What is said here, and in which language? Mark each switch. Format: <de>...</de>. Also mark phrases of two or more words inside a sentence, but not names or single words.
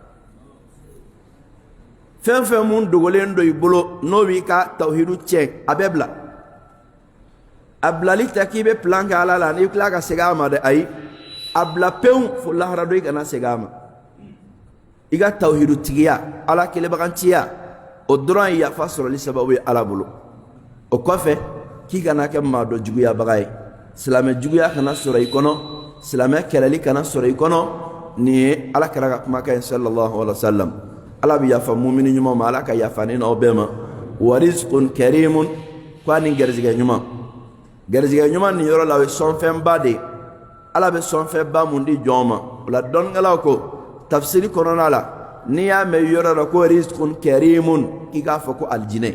<bm>fɛn fɛn mun dogolen do i bolo n'o b'i ka tawhidu tiɲɛ a bɛ bila a bilali tɛ k'i bɛ plan kɛ Ala la n'i tila ka segin a ma dɛ ayi a bila pewu fo lahara don i kana segin a ma i ka tawhidu tigiya Ala kɛlɛbaganciya o dɔrɔn ye yafa sɔrɔli sababu ye Ala bolo. O kɔfɛ k'i kana kɛ maa dɔ juguyabaga ye. Silamɛ juguya kana sɔrɔ i kɔnɔ, silamɛ kɛlɛli kana sɔrɔ i kɔnɔ. Nin ye Ala kɛra ka kumakan ye</bm> <ar>صلى الله عليه وسلم.</ar> <bm>Ala bɛ yafa mumini ɲuman ma, Ala ka yafa ni n'aw bɛɛ ma.</bm> <ar>ورزق كريم,</ar> <bm>ko ani garizigɛ ɲuman. Garizigɛ ɲuman nin yɔrɔ la o ye sɔnfɛnba de ye. Ala bɛ sɔnfɛnba mun di jɔn ma. O la dɔnnikɛlaw ko tafsiri kɔnɔna la n'i y'a mɛn yɔrɔ la ko</bm> <ar>رزق كريم</ar> <bm>k'i k'a fɔ ko alijinɛ.</bm>